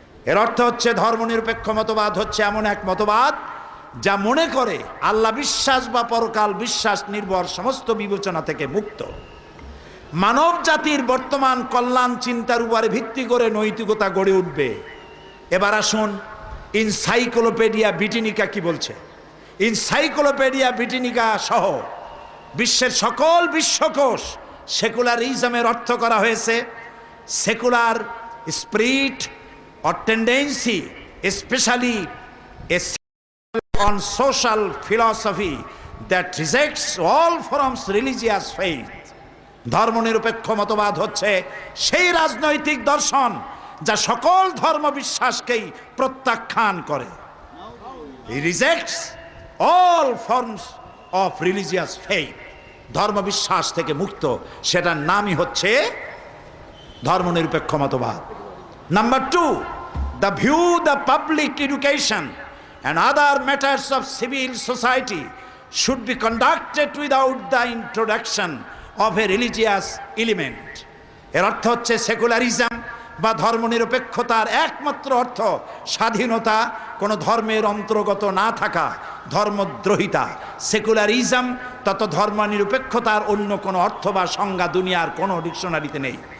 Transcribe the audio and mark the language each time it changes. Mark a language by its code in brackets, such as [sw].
[bn] এর অর্থ হচ্ছে ধর্মনিরপেক্ষ মতবাদ হচ্ছে এমন এক মতবাদ যা মনে করে আল্লাহ বিশ্বাস বা পরকাল বিশ্বাস নির্ভর সমস্ত বিবেচনা থেকে মুক্ত। মানব জাতির বর্তমান কল্যাণ চিন্তার উপরে ভিত্তি করে নৈতিকতা গড়ে উঠবে। এবার আসুন ইনসাইক্লোপিডিয়া ব্রিটানিকা কি বলছে। ইনসাইক্লোপিডিয়া ব্রিটানিকা সহ বিশ্বের সকল বিশ্বকোষ সেকুলারিজমের অর্থ করা হয়েছে [en] Secular spirit or tendency, especially a on social philosophy that rejects all forms religious faith. [bn] ধর্মনিরপেক্ষ মতবাদ হচ্ছে সেই রাজনৈতিক দর্শন যা সকল ধর্ম বিশ্বাসকেই প্রত্যাখ্যান করে। [en] He rejects all forms of religious faith. [bn] ধর্ম বিশ্বাস থেকে মুক্ত, সেটার নামই হচ্ছে ধর্মনিরপেক্ষ মতবাদ। [en] Number 2, the view the public education and other matters of civil society should be conducted without the introduction of a religious element. [bn] এর অর্থ হচ্ছে সেকুলারিজম বা ধর্মনিরপেক্ষতার একমাত্র অর্থ স্বাধীনতা, কোনো ধর্মের অন্তর্গত না থাকা, ধর্মদ্রোহিতা। সেকুলারিজম তত ধর্মনিরপেক্ষতার অন্য কোনো অর্থ বা সংজ্ঞা দুনিয়ার কোনো ডিকশনারিতে নেই।